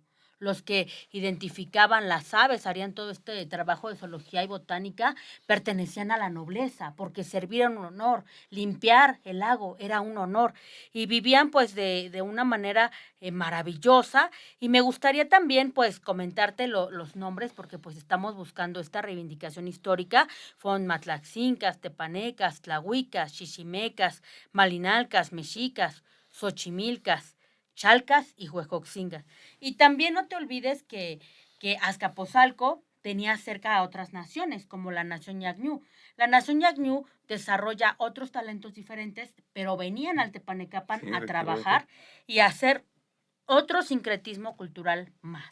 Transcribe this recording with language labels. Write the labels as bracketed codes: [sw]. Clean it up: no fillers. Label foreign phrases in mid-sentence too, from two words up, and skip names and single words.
[es] Los que identificaban las aves, harían todo este trabajo de zoología y botánica, pertenecían a la nobleza, porque servir era un honor, limpiar el lago era un honor, y vivían pues de una manera maravillosa. Y me gustaría también pues comentarte los nombres, porque pues estamos buscando esta reivindicación histórica. Fueron matlaxincas, tepanecas, tlahuicas, chichimecas, malinalcas, mexicas, xochimilcas, chalcas y huejoxingas. Y también no te olvides que Azcapotzalco tenía cerca a otras naciones, como la nación Ñagñú. La nación Ñagñú desarrolla otros talentos diferentes, pero venían al Tepanecapan Sí, a trabajar y a hacer otro sincretismo cultural más.